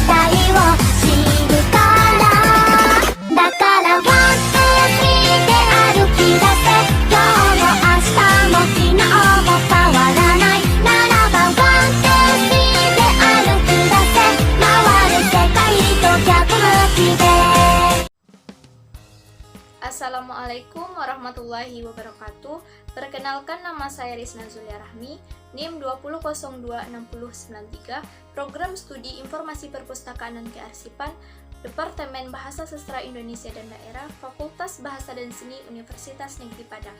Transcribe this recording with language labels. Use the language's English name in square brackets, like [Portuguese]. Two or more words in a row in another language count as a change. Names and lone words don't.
[Japanese] を知るからだから [English] one, two, three [Japanese] で歩き出せ今日も明日も昨日も変わらないならば [English] one, two, three [Japanese] で歩き出せ回る世界と逆向きで [Arabic] السلام عليكم ورحمة الله وبركاته. [Indonesian] Perkenalkan, nama saya Rizna Zulia Rahmi, NIM 20026093, Program Studi Informasi Perpustakaan dan Kearsipan, Departemen Bahasa Sastra Indonesia dan Daerah, Fakultas Bahasa dan Seni Universitas Negeri Padang.